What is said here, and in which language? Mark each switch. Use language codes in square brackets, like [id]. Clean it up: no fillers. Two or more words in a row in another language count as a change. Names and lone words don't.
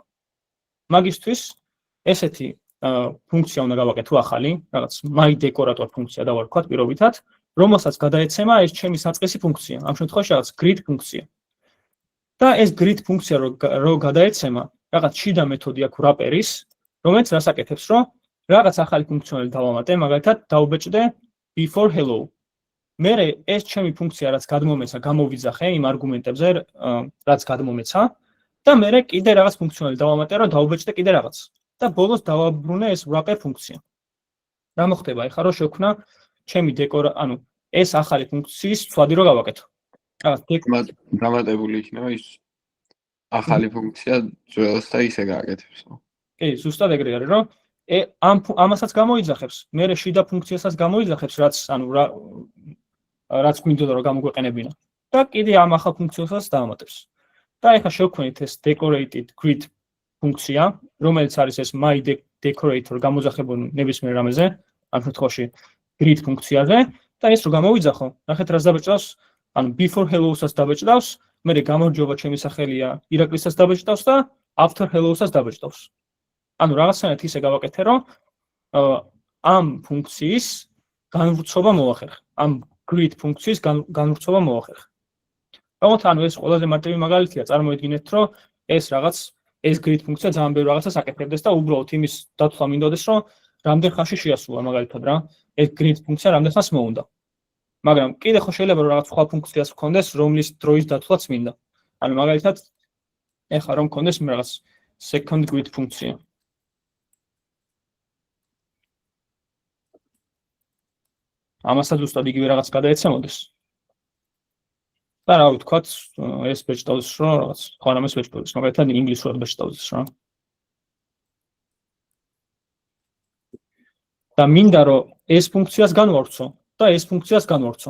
[ka] მაგისთვის ესეთი ფუნქცია უნდა გავაკეთო ახალი, რაღაც myDecorator ფუნქცია დავარქვათ პირობითად, რომელსაც გადაეცემა ეს ჩემი საწყისი ფუნქცია. ამ შემთხვევაში რაღაც grid ფუნქცია. და ეს grid ფუნქცია რო გადაეცემა, რაღაც შიდა მეთოდი აქვს wrapper-ის, რომელიც რას აკეთებს, რომ რაღაც ახალი ფუნქციონალი დავამატე, მაგალითად დავუბეჭდე [en] before hello. [ka] მე ეს ჩემი ფუნქცია რაც გადმომეცა, გამოვიძახე იმ არგუმენტებზე, რაც გადმომეცა და მე კიდე რაღაც ფუნქციონალი დავამატე, რომ დავუბეჭდე კიდე რაღაც. და ბოლოს დავაბრუნე ეს wrapper ფუნქცია. რა მოხდება ახლა რომ შევქმნა ჩემი ანუ ეს ახალი ფუნქციის ცვლადი რო გავაკეთო. დამატებული იქნება ის ახალი ფუნქცია ძველს და ისე გააკეთებს. კი, ზუსტად ეგრე არის, რომ ამასაც გამოიძახებს, მე შიდა ფუნქციასაც გამოიძახებს, რაც გვინდოდა რომ გამოგვეყენებინა. და კიდე ამ ახალ ფუნქციასაც დაამატებს. და ეხლა შევქმნით ეს [en] decorated grid [ka] ფუნქცია, რომელიც არის ეს myDecorator გამოძახებული ნებისმიერ რამეზე, ამ შემთხვევაში grid ფუნქციაზე და ეს რო გამოვიძახო, ნახეთ რას დაბეჭდავს, ანუ [en] before hello- [ka] საც დაბეჭდავს, მე გამარჯობა ჩემი სახელია ირაკლისსაც დაბეჭდავს და [en] after hello- [ka] საც დაბეჭდავს. ანუ რაღაცნაირად ისე გავაკეთე, რომ ამ ფუნქციის განვრცობა მოახერხე. ამ grid ფუნქციის განვრცობა მოახერხე. თუმცა ანუ ეს ყველაზე მარტივი მაგალითია, წარმოიდგინეთ, რომ ეს grid ფუნქცია ძალიან ბევრ რაღაცას აკეთებდეს და უბრალოდ იმის დათვლა მინდოდეს, რომ რამდენ ხანში შეასრულა მაგალითად რა, ეს grid ფუნქცია რამდენ ხანს მოუნდა. მაგრამ კიდე ხო შეიძლება რომ რაღაც სხვა ფუნქციას გქონდეს, რომლის დროის დათვლაც მინდა. ანუ მაგალითად ეხლა რომ გქონდეს რაღაც [en] second grid [ka] ფუნქცია. ამასაც ზუსტად იგივე რაღაც გადაეცემოდეს. და რა ვთქვათ, ეს ბეჭდავს რომ რაღაც სხვა რამეს ბეჭდავს, მაგალითად ინგლისურად ბეჭდავს რა. და მინდა რომ ეს ფუნქციას განვავრცო და ეს ფუნქციას განვავრცო.